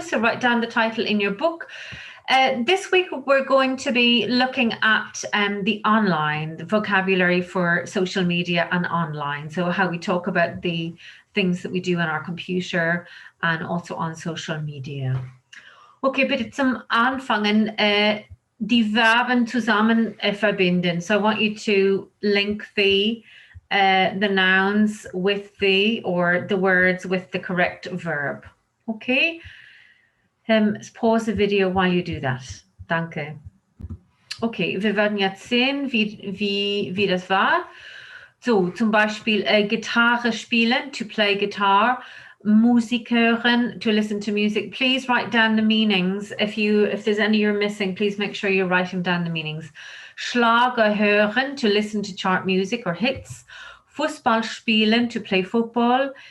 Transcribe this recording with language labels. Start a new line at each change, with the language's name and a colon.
English: So write down the title in your book. This week we're going to be looking at the vocabulary for social media and online. So how we talk about the things that we do on our computer and also on social media.
German: Okay, bitte zum Anfangen die Verben zusammen verbinden.
English: So I want you to link the nouns with or the words with the correct verb. Okay? Pause the video while you do that.
German: Danke. Okay, wir werden jetzt sehen, wie das war. So, zum Beispiel Gitarre spielen,
English: to play guitar.
German: Musik hören,
English: to listen to music. Please write down the meanings. If there's any you're missing, please make sure you're writing down the meanings.
German: Schlager hören,
English: to listen to chart music or hits.
German: Fußball spielen,
English: to play football.